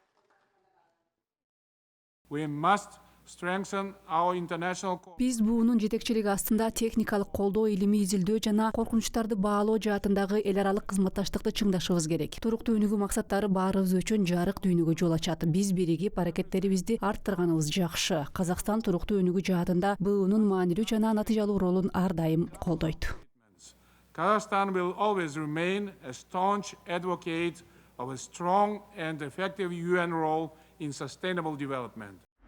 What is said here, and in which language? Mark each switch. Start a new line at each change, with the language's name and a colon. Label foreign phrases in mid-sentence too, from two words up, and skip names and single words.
Kyrgyz: Биз БУнун жетекчилиги астында техникалык колдоо, илимий изилдөө жана коркунучтарды баалоо жаатындагы эл аралык кызматташтыкты чыңдашыбыз керек. Туруктуу өнүгүү максаттары баарыбыз үчүн жарык дүйнөгө жол ачат. Биз биригип аракеттерибизди арттырганыбыз жакшы. Казакстан туруктуу өнүгүү жаатында БУнун маанилүү жана натыйжалуу ролун ар дайым колдойт.
English: Kazakhstan will always remain a staunch advocate of a strong and effective UN role in sustainable development.